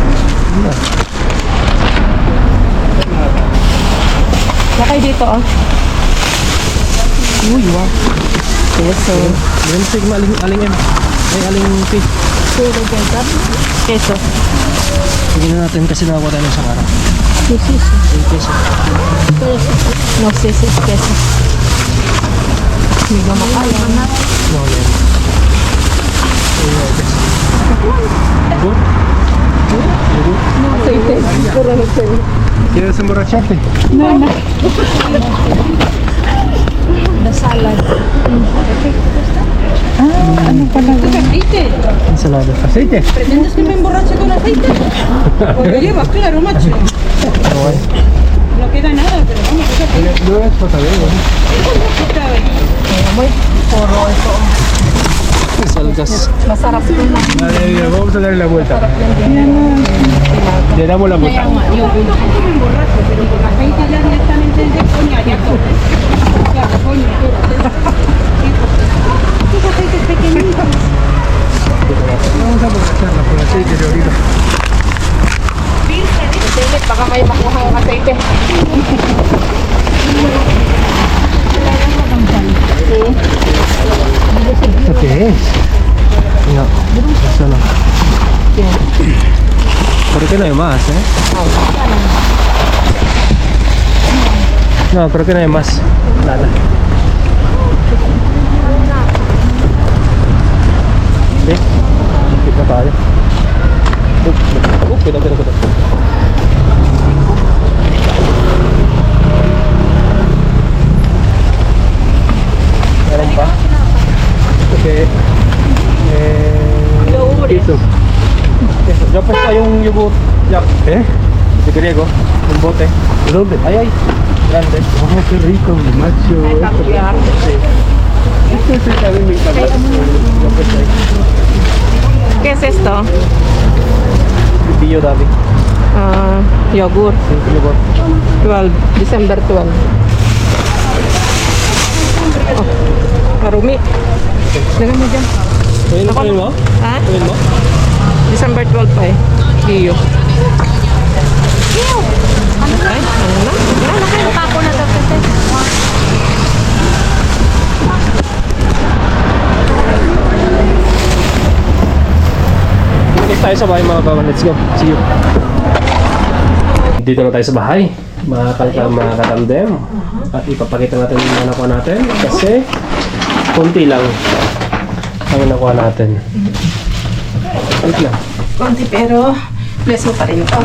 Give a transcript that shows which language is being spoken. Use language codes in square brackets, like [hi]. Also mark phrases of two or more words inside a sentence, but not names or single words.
[tl] Nakay dito, oh. Uy, wow. Queso. Ganito sigma aling M. Ay, aling P. Queso. Bigyan na natin kasi nakakuha tayo ng isang araw. Queso. Yung queso. No, queso. Queso. Hindi ka makaya. No, yan. Good? [es] Aceite. Puro aceite. ¿Quieres emborracharte? [en] The salad. [tl] Ah, ano pala? [es] Ensalada. Aceite. ¿Pretendes que me emborrache con aceite? Pues lo llevas, claro, macho. Okay. No queda nada, pero vamos, eso No es potadero. está ahí. Muy puro ito. Salgas. [tl] Masarap ito na. [es] Vale, vamos a darle la vuelta. Le damos la vuelta. Yo no me emborracho, pero con aceite ya directamente de coña, ya todo. Claro, coña. Esos aceites pequeñitos. Vamos a aprovecharla por aceite de oliva. [tl] Baka may makuha ang aceite. [es] ¿Esto qué es? No, eso no. Creo que no hay más, ¿eh? No, creo que no hay más. Nada. ¿Sí? [tl] Kita tayo. Kita. Meron pa? Okay. Queso. [es] Eso. Ya pues hay un yogurt. Ya. ¿Eh? De griego. Un bote. ¿De dónde? Ay. Grande. Oh, qué rico, macho. Esto es también me encanta. ¿Qué es esto? Pillo Davi. Yogurt. Sí, yogurt. [tl] 12, December 12. Oh, marumi. Lagyan mo dyan. Pwede mo? Ha? Pwede mo? December 12 pa eh. Iyo. Ay, ano na? Ako na daw kasi. Next tayo sa bahay mga kawan. [en] Let's go. See you. [tl] Dito na tayo sa bahay. Mga katamdem. At ipapakita natin yung mga nakuha natin. Kasi konti lang ang nakuha natin. Wait lang. Konti pero bless mo pa rin ito.